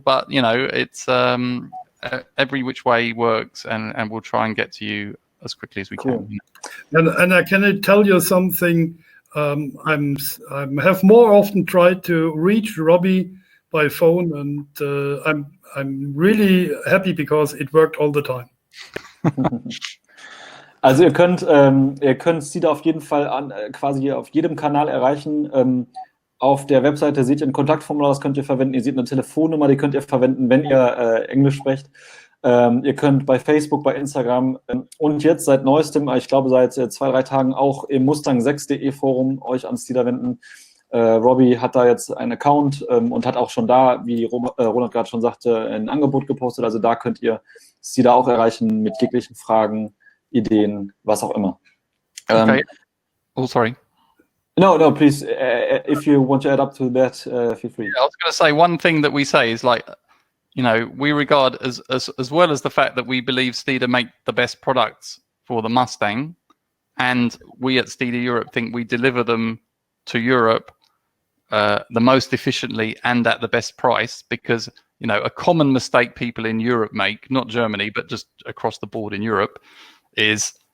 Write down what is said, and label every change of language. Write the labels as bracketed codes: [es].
[en] But it's every which way works, and we'll try and get to you as quickly as we can. And I can tell you something. I have more often tried to reach Robbie by phone, and I'm really happy because it worked all the time. [de] Also ihr könnt Steeda auf jeden Fall quasi auf jedem Kanal erreichen. Auf der Webseite seht ihr ein Kontaktformular, das könnt ihr verwenden. Ihr seht eine Telefonnummer, die könnt ihr verwenden, wenn ihr Englisch sprecht. Ihr könnt bei Facebook, bei Instagram und jetzt seit neuestem, ich glaube seit 2-3 Tagen auch im Mustang6.de Forum euch an Steeda wenden. Robbie hat da jetzt einen Account und hat auch schon da, wie Roland gerade schon sagte, ein Angebot gepostet. Also da könnt ihr Steeda auch erreichen mit jeglichen Fragen, Ideen, was auch immer. [en] Okay. Oh, sorry. No, please, if you want to add up to that, feel free. Yeah, I was going to say, one thing that we say is like, we regard as well as the fact that we believe Steeda make the best products for the Mustang, and we at Steeda Europe think we deliver them to Europe the most efficiently and at the best price, because a common mistake people in Europe make, not Germany but just across the board in Europe, is